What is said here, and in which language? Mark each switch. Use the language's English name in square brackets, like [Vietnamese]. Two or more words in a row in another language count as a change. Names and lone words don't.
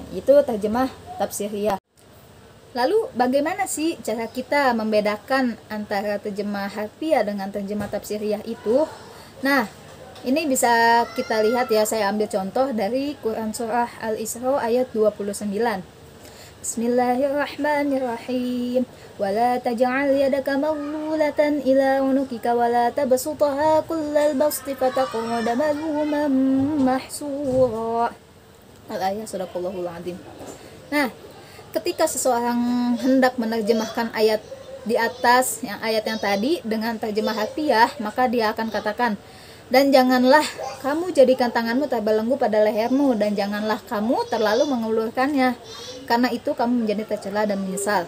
[Indonesian] Itu terjemah tafsiriyah. Lalu bagaimana sih cara kita membedakan antara terjemah harfiah dengan terjemah tafsiriyah itu? Nah, ini bisa kita lihat ya, saya ambil contoh dari Quran surah Al-Isra ayat 29. [Arabic] بسم الله الرحمن الرحيم. ولا تجعل يدك مغلولة إلى عنقك ولا تبسطها كل البسط فتقعد ملوما محسورا. الآية صدق الله العظيم. [Indonesian] Nah, ketika seseorang hendak menerjemahkan ayat di atas, ayat yang tadi dengan terjemah harfiah, maka dia akan katakan, dan janganlah kamu jadikan tanganmu terbelenggu pada lehermu, dan janganlah kamu terlalu mengulurkannya, karena itu kamu menjadi tercela dan menyesal.